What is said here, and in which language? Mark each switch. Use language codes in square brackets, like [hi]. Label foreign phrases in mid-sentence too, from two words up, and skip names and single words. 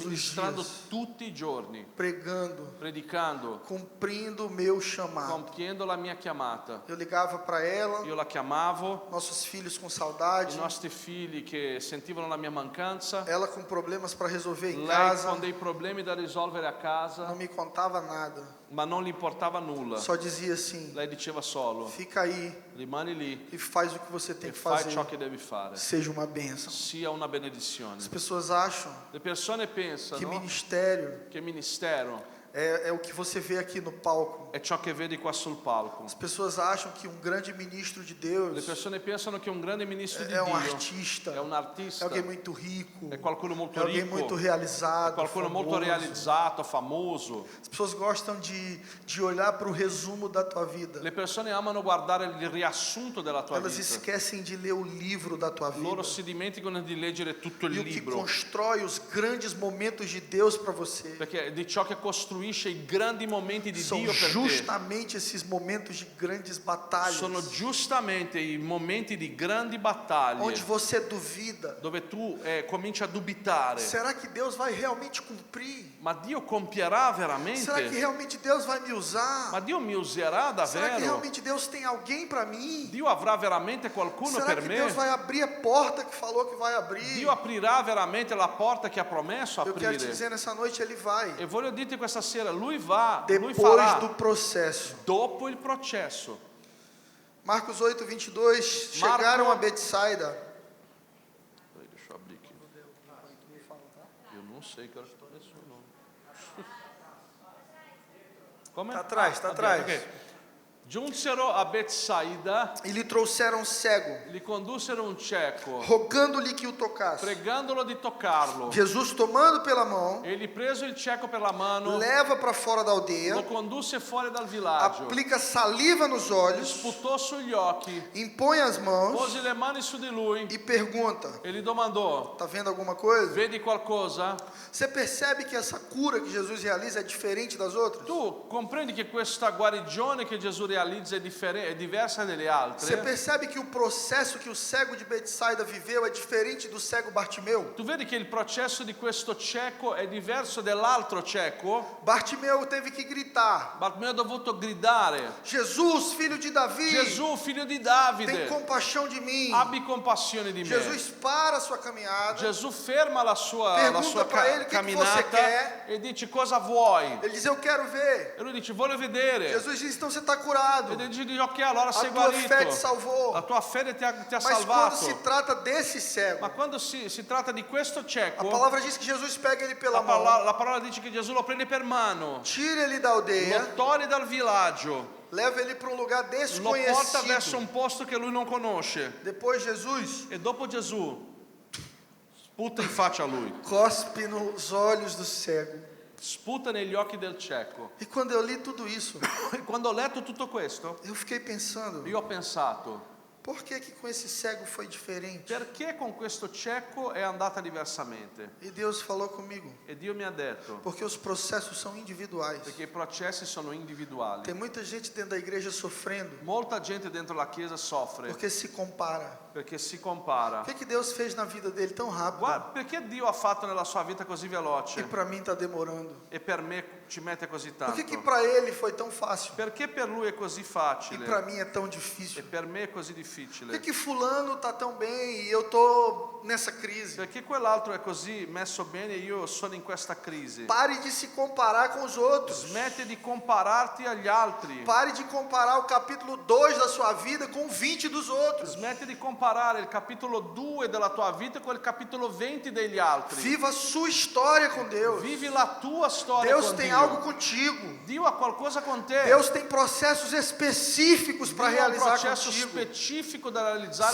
[pt] ministrando dias, [it] tutti i giorni, pregando, predicando, [pt] cumprindo o meu chamado. [it] compiendo la mia chiamata. [pt] Eu ligava para ela, [it] Io la chiamavo, [pt] nossos filhos com [it] i [pt] saudade, [it] nostri figli che sentivano la mia mancanza, [pt] ela com problemas para resolver em [it] lei [pt] casa, [it] con dei problemi da risolvere a [pt] não [it] casa, [pt] me contava nada, [it] ma non gli importava nulla. [pt] só dizia assim: [it] Lei diceva solo, [pt] fica aí [it] rimani lì [pt] e faz o que você tem [it] e [pt] que [it] fai [pt] fazer, [it] ciò che devi fare. [pt] seja uma bênção. [it] Sia una benedizione. [pt] As pessoas acham [it] Le persone [pt] que [it] pensano [pt] ministério [it] che ministero [pt] é o que você vê aqui no palco. [it] è ciò che vedi qua sul palco. [pt] As pessoas acham que um grande ministro de [it] Le [pt] Deus [it] persone pensano che un grande ministro di [pt] é um [it] Dio [pt] artista, [it] è un [pt] é [it] artista, [pt] alguém muito rico, [it] è qualcuno [pt] é [it] molto [pt] alguém [it] ricco, [pt] muito [it] è [pt] realizado, [it] qualcuno molto [pt] famoso. [it] realizzato, famoso. [pt] As pessoas gostam de olhar para o resumo da tua vida. [it] Le persone amano guardare il riassunto della tua [pt] Elas [it] vita. [pt] esquecem de ler o livro da tua vida. [it] Loro si dimenticano di leggere tutto il [pt] E o que [it] libro, [pt] constrói os grandes momentos de Deus para você [it] perché di ciò che costruisce i grandi momenti di [pt] são [it] Dio per te [pt] justamente esses momentos de grandes batalhas, [it] sono giustamente i momenti di grandi battaglie [pt] onde você duvida: [it] dove tu cominci a dubitare, [pt] será que Deus vai realmente cumprir? [it] ma Dio compierà [pt] Será que [it] veramente? [pt] realmente Deus vai me usar? [it] Ma Dio mi userà [pt] Será que [it] davvero? [pt] realmente Deus tem alguém para mim? [it] Dio avrà veramente qualcuno [pt] Será [it] per [pt] que [it] me? [pt] Deus vai abrir a porta que falou que vai abrir? [it] Dio aprirà veramente la porta che ha promesso [pt] Eu quero te [it] aprire. [pt] dizer nessa noite, Ele vai. [it] E voglio dirti questa sera, lui va, lui [pt] Depois [it] farà [pt] do processo. [it] dopo il processo. [pt] Marcos 8, 22. [it] Marco- [pt] Chegaram a Betsaida. Peraí, deixa eu abrir aqui. Eu não sei, cara, que é seu nome. [it] Come? [pt] Tá atrás, tá atrás. [it] Ok. Giunsero a Betsaida, [pt] E lhe trouxeram um cego, [it] gli condussero un cieco, [pt] rogando-lhe que o tocasse. [it] pregandolo di toccarlo. [pt] Jesus, tomando pela mão, [it] Egli preso il cieco per la mano, [pt] leva para fora da aldeia, [it] lo condusse fuori dal villaggio, [pt] aplica saliva nos olhos, [it] sputò sugli occhi, [pt] impõe as mãos [it] pose le mani su di lui [pt] e pergunta: [it] e gli domandò, [pt] tá vendo alguma coisa? [it] vedi qualcosa? [pt] Você percebe que essa cura que Jesus realiza é diferente das outras? [it] Tu comprendi che questa guarigione che Gesù realizza è diversa dalle [pt] Você [it] altre? [pt] percebe que o processo que o cego de Betsaida viveu é diferente do cego Bartimeu? [it] Tu vedi che il processo di questo cieco è diverso dall'altro cieco? [pt] Bartimeu teve que gritar: [it] Bartimeo ha dovuto gridare, [pt] Jesus, filho de Davi, [it] Gesù, figlio di [pt] tem [it] Davide, [pt] compaixão de mim. [it] abbi compassione di me. [pt] Jesus para a sua caminhada. [it] Gesù ferma la sua [pt] Pergunta pra ele, "Que você [it] camminata [pt] quer?" [it] e dice cosa vuoi? [pt] Ele diz: eu quero ver. [it] E lui dice voglio vedere. [pt] Jesus diz: então você está curado. [it] E lui dice ok, allora [pt] A [it] sei [pt] tua fé te [it] guarito. [pt] salvou. [it] La tua fede ti ha [pt] Mas quando [it] salvato. [pt] se trata desse cego, [it] Ma quando si tratta di questo [pt] a [it] cieco, [pt] palavra diz que Jesus pega ele pela mão, [it] la parola dice che Gesù lo prende per mano, [pt] tira ele da aldeia, [it] lo toglie dal villaggio, [pt] leva ele para um lugar [it] lo porta verso [pt] desconhecido. [it] un posto che lui non conosce. [pt] Depois Jesus [it] E dopo Gesù sputa in faccia a lui, [pt] cospe nos olhos do cego. [it] sputa negli occhi del cieco. [pt] E quando eu li tudo isso, [it] E quando ho letto tutto questo, [pt] eu fiquei pensando: [it] io ho pensato, [pt] por que com esse cego foi diferente? [it] perché con questo cieco è andata diversamente? [pt] E Deus falou comigo: [it] E Dio mi ha detto, [pt] porque os processos são individuais. [it] perché i processi sono individuali. [pt] Tem muita gente dentro da igreja sofrendo [it] Molta gente dentro la chiesa soffre [pt] porque se compara. [it] perché si compara. [pt] O que Deus fez na vida dele tão rápido [it] Guarda, perché Dio ha fatto nella sua vita così [pt] e [it] veloce [pt] para mim está demorando? [it] e per me ci mette così [pt] Por [it] tanto? [pt] que para ele foi tão fácil [it] Perché per lui è così [pt] e [it] facile [pt] para mim é tão [it] e [pt] difícil? [it] per me è così [pt] Por [it] difficile? [pt] que fulano está tão bem e eu tô nessa crise? [it] Perché quell'altro è così messo bene e io sono in questa crisi? [pt] Pare de se comparar com os outros. [it] Smetti di compararti agli altri. [pt] Pare de comparar o capítulo 2 da sua vida com o 20 dos outros. [it] Smetti di comparare il capitolo 2 della tua vita con il capitolo 20 degli altri. [pt] Viva a sua história com Deus. [it] Vivi la tua storia [pt] Deus [it] con [pt] tem [it] Dio. [pt] algo contigo. [it] Dio ha qualcosa con te. [pt] Deus tem processos específicos para [it] Dio ha un [pt] realizar [it] processo [pt] contigo. [it] specifico da realizzare